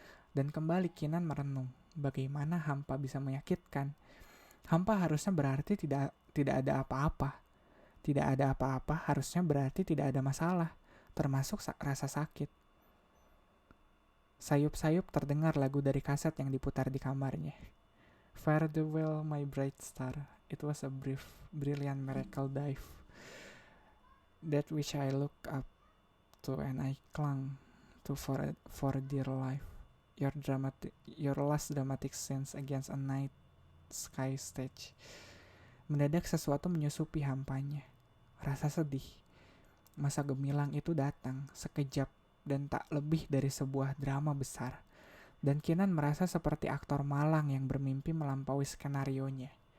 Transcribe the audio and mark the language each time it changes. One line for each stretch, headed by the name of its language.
Indonesian: Dan kembali Kinan merenung, bagaimana hampa bisa menyakitkan. Hampa harusnya berarti tidak ada apa-apa. Tidak ada apa-apa harusnya berarti tidak ada masalah, termasuk rasa sakit. Sayup-sayup terdengar lagu dari kaset yang diputar di kamarnya.
English: Farewell my bright star, it was a brilliant miracle dive. That which I look up to and I clung to for dear life. Your last dramatic scenes against a night sky stage.
Indonesian: Mendadak sesuatu menyusupi hampanya. Rasa sedih. Masa gemilang itu datang sekejap dan tak lebih dari sebuah drama besar. Dan Kinan merasa seperti aktor malang yang bermimpi melampaui skenarionya.